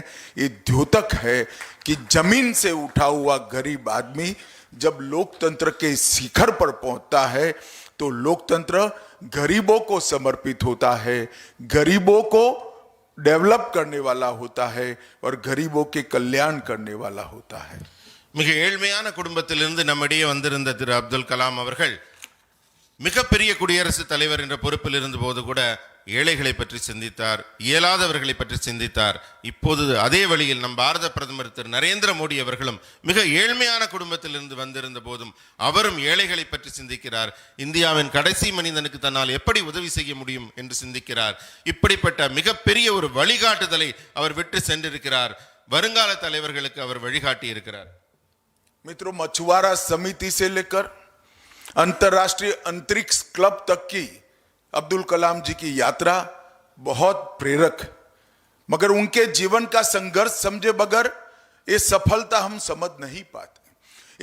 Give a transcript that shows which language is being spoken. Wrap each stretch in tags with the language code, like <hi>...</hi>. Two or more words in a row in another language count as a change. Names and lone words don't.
<hi>ये द्योतक है कि जमीन से उठा हुआ गरीब आदमी जब लोकतंत्र के शिखर पर पहुंचता है तो लोकतंत्र गरीबों को समर्पित होता है, गरीबों को डेवलप करने वाला होता है और गरीबों के कल्याण करने वाला होता है।</hi> <ta>மிக ஏழ்மையான குடும்பத்திலிருந்து நம்மிடையே வந்திருந்த திரு அப்துல் கலாம் அவர்கள் மிகப்பெரிய குடியரசுத் தலைவர் என்ற பொறுப்பில் இருந்த போது கூட ஏழைகளை பற்றி சிந்தித்தார், இயலாதவர்களை பற்றி சிந்தித்தார். இப்போது அதே வழியில் நம் பாரத பிரதமர் திரு நரேந்திர மோடி அவர்களும் மிக ஏழ்மையான குடும்பத்திலிருந்து வந்திருந்த போதும் அவரும் ஏழைகளை பற்றி சிந்திக்கிறார். இந்தியாவின் கடைசி மனிதனுக்கு தன்னால் எப்படி உதவி செய்ய முடியும் என்று சிந்திக்கிறார். இப்படிப்பட்ட மிகப்பெரிய ஒரு வழிகாட்டுதலை அவர் விட்டு சென்றிருக்கிறார். வருங்கால தலைவர்களுக்கு அவர் வழிகாட்டி இருக்கிறார்.</ta> <hi>मित्रों, मछुआरा समिति से लेकर अंतर्राष्ट्रीय अंतरिक्ष क्लब तक की अब्दुल कलाम जी की यात्रा बहुत प्रेरक, मगर उनके जीवन का संघर्ष समझे बगैर ये सफलता हम समझ नहीं पाते।</hi>